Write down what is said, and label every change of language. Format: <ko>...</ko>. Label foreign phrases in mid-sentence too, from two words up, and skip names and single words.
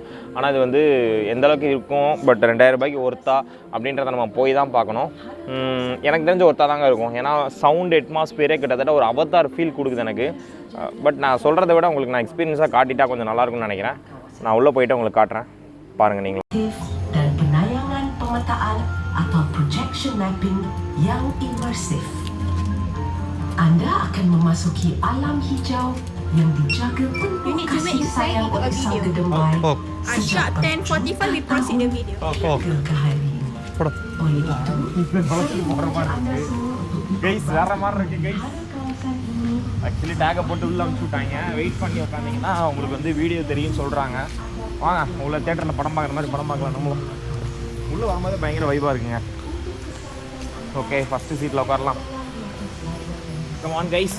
<ta>ஆனால் இது வந்து எந்தளவுக்கு இருக்கும், பட் 2000 ரூபாய்க்கு ஒர்த்தா அப்படின்றத நம்ம போய் தான் பார்க்கணும். எனக்கு தெரிஞ்ச ஒர்த்தா தாங்க இருக்கும். ஏன்னா</ta> <en>sound atmosphere</en> <ta>கிட்டத்தட்ட ஒரு அவதார் ஃபீல் கொடுக்குது எனக்கு. பட் நான் சொல்கிறத விட உங்களுக்கு நான் எக்ஸ்பீரியன்ஸாக காட்டிட்டா கொஞ்சம் நல்லாயிருக்கும்னு நினைக்கிறேன். நான் உள்ளே போயிட்டு உங்களுக்கு காட்டுறேன், பாருங்கள் நீங்களும்.</ta> <ms>Dan penayangan pemetaan atau</ms> <en>projection mapping</en> <ms>yang imersif. Anda akan memasuki alam hijau yang dijaga penuh kasih sayang oleh sang gedembai.</ms> <en>Shot 10:45 we proceed the video.</en> <ms>Hingga hari ini. Oleh itu,</ms> <ta>கைஸ் வேற மாதிரி இருக்குது கைஸ். ஆக்சுவலி டேகை போட்டு உள்ளே அனுப்பிச்சுட்டாங்க. வெயிட் பண்ணி உட்காந்திங்கன்னா உங்களுக்கு வந்து வீடியோ தெரியும்னு சொல்கிறாங்க. வாங்க உள்ள தேட்டரில் படம் பார்க்குற மாதிரி படம் பார்க்கலாம். நம்மளும் உள்ளே வரும்போது பயங்கர வைப்பாக இருக்குங்க.</ta> <en>okay, first</en> <ta>சீட்டில் உட்காரலாம்.</ta> <en>come on guys.</en>